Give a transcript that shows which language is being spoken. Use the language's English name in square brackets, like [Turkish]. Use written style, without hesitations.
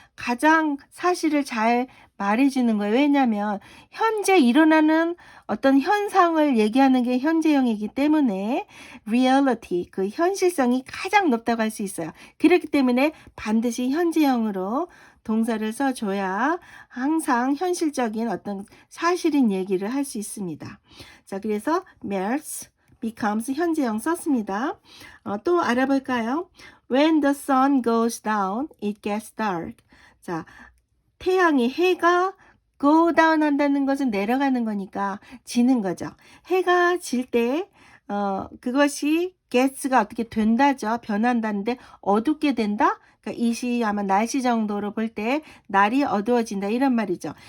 [Korean] 가장 사실을 잘 말해주는 거예요. 왜냐하면 현재 일어나는 어떤 현상을 얘기하는 게 현재형이기 때문에 reality, 그 현실성이 가장 높다고 할 수 있어요. 그렇기 때문에 반드시 현재형으로 동사를 써줘야 항상 현실적인 어떤 사실인 얘기를 할 수 있습니다. 자, 그래서 melts, becomes 현재형 썼습니다. [English] 또 알아볼까요? When the sun goes down, it gets dark. [Korean] 자, 태양이 해가 [English] go down [Korean] 한다는 것은 내려가는 거니까 지는 거죠. 해가 질 때 그것이 gets가 어떻게 된다죠. 변한다는데 어둡게 된다. 그러니까 이 시 아마 날씨 정도로 볼 때 날이 어두워진다 이런 말이죠.